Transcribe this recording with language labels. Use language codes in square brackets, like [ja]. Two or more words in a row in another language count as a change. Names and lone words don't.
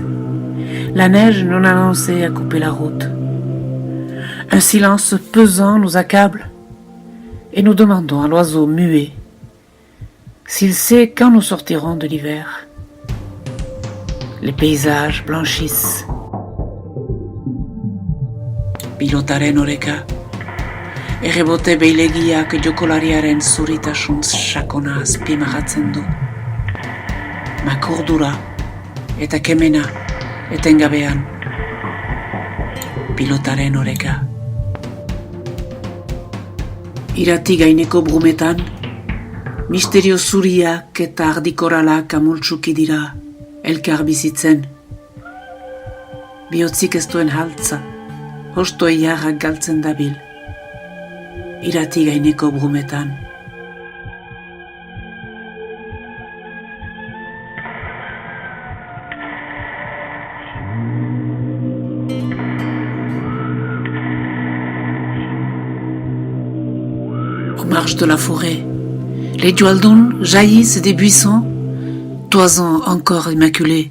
[fr] La neige non annoncée a coupé la route. Un silence pesant nous accable et nous demandons à l'oiseau muet s'il sait quand nous sortirons de l'hiver. Les paysages blanchissent. [eu] Pilotaren oreka, errebote beilegiak jokolariaren zuritasun sakona azpimarratzen du. Makurdura eta kemena etengabean. Pilotaren oreka. Irati gaineko brumetan, misterio zuriak eta ardikoralak amultsuki dira elkar bizitzen. Bihotzik ez duen haltza, hosto iarrak galtzen dabil, irati gaineko brumetan. [fr] Aux marges de la forêt, les dualdons jaillissent des buissons, toisons encore immaculées.